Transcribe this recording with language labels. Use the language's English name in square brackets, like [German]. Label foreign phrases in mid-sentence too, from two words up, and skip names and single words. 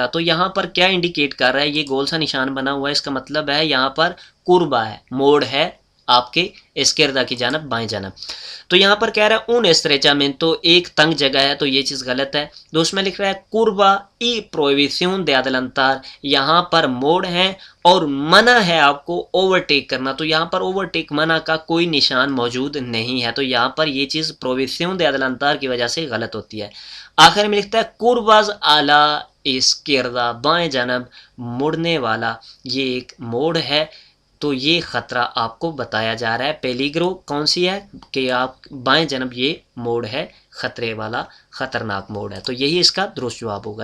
[Urdu] تو یہاں پر کیا انڈیکیٹ کر رہا ہے، یہ گول سا نشان بنا ہوا ہے، اس کا مطلب ہے یہاں پر قربا ہے، موڑ ہے آپ کے اسکیردا کی جانب، بائیں جانب۔ تو یہاں پر کہہ رہا ہے [Spanish] un estrechamiento, [Urdu] ایک تنگ جگہ ہے، تو یہ چیز غلط ہے۔ دوسرے میں لکھ رہا ہے [Spanish] curva y prohibición de adelantar, [Urdu] یہاں پر موڑ ہے اور منع ہے آپ کو اوورٹیک کرنا، تو یہاں پر اوورٹیک منع کا کوئی نشان موجود نہیں ہے، تو یہاں پر یہ چیز [Spanish] prohibición de adelantar [Urdu] کی وجہ سے غلط ہوتی ہے۔ آخر میں لکھتا ہے [Spanish] curvas a la izquierda, [Urdu] بائیں جانب مڑنے والا، یہ ایک موڑ ہے، تو یہ خطرہ آپ کو بتایا جا رہا ہے۔ پیلیگرو کون سی ہے کہ آپ بائیں جانب یہ موڑ ہے، خطرے والا خطرناک موڑ ہے، تو یہی اس کا درست جواب ہوگا۔